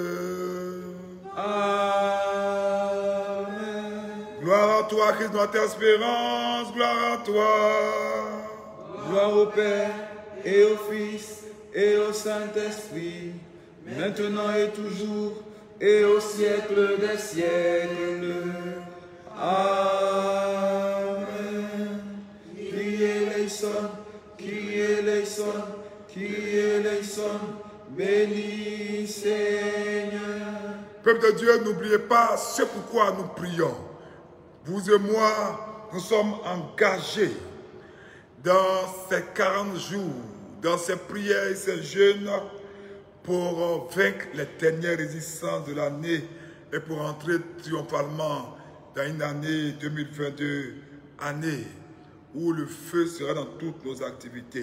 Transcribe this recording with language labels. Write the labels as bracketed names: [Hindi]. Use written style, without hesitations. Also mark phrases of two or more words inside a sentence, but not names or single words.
[French] Amen. Gloire à toi, Christ, notre espérance, gloire à toi. Gloire au Père et au Fils et au Saint-Esprit, maintenant et toujours, et au siècle des siècles. Amen. [Greek] Κύριε ελέησον, Κύριε ελέησον, Κύριε ελέησον, [French] béni Seigneur. Peuple de Dieu, n'oubliez pas ce pourquoi nous prions. Vous et moi, nous sommes engagés dans ces 40 jours, dans ces prières et ces jeûnes, pour vaincre les dernières résistances de l'année et pour entrer triomphalement dans une année 2022, année où le feu sera dans toutes nos activités.